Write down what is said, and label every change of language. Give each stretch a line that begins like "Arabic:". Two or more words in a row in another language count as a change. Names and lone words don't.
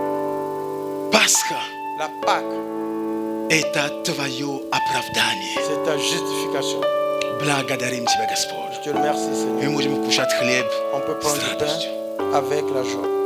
Russian: Пасха
French: La Pâque, –
Russian: это твое оправдание.
French: c'est ta justification.
Russian: Благодарим Тебя, Господь.
French: Je te remercie,
Russian: Мы
French: Seigneur.
Russian: можем кушать хлеб
French: On peut
Russian: с
French: prendre du
Russian: радостью.
French: pain avec la joie.